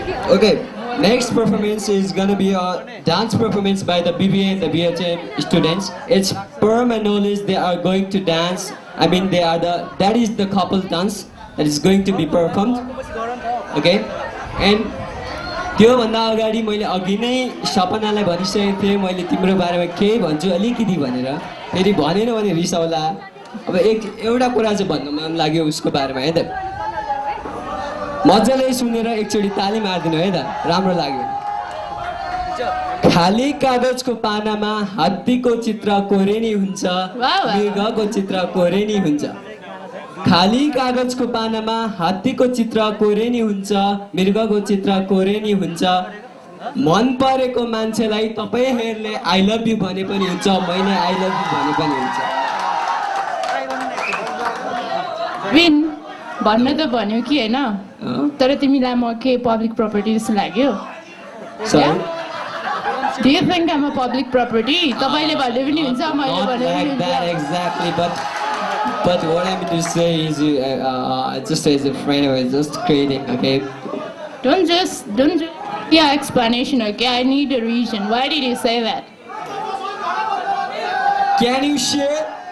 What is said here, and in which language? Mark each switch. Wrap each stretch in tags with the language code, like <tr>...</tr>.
<en>Okay, next performance is gonna be a dance performance by the BBA and the BHM students. It's per my knowledge they are going to dance. I mean, that is the couple dance that is going to be performed. Okay, and</en> <ne>त्यो भन्दा अगाडि मैले अघि नै सपनालाई भनिसकेको थिएँ मैले तिम्रो बारेमा केही भन्छु अलिकति भनेर फेरि भनेन भने रिसाउला अब एउटा कुरा चाहिँ भन्न मन लाग्यो उसको बारेमा है त मजाले सुनेर एकचोटि ताली मार्दिनु है त राम्रो लाग्यो खाली कागजको पानामा हात्तीको चित्र कोरेनी हुन्छ मृगको चित्र कोरेनी हुन्छ खाली कागजको पानामा हात्तीको चित्र कोरेनी हुन्छ मृगको चित्र कोरेनी हुन्छ मन परेको मान्छेलाई तपाईहरुले</ne> <en>I love you</en> <ne>भने पनि हुन्छ मैले आई लभ यु भने पनि हुन्छ विन भन्न त भन्यो कि हैन तर तिमीलाई म के</ne> <en>public property</en> <ne>जस्तो लाग्यो</ne> <en>Sorry? Do you think I'm a public property?</en> <ne>तपाईले भन्ने पनि हुन्छ मैले भने पनि हुन्छ</ne> <en>that exactly, but what I'm to say is just as a friend I was just creating, okay? Don't just yeah, explanation, okay? I need a reason. Why did you say that? Can you share?</en>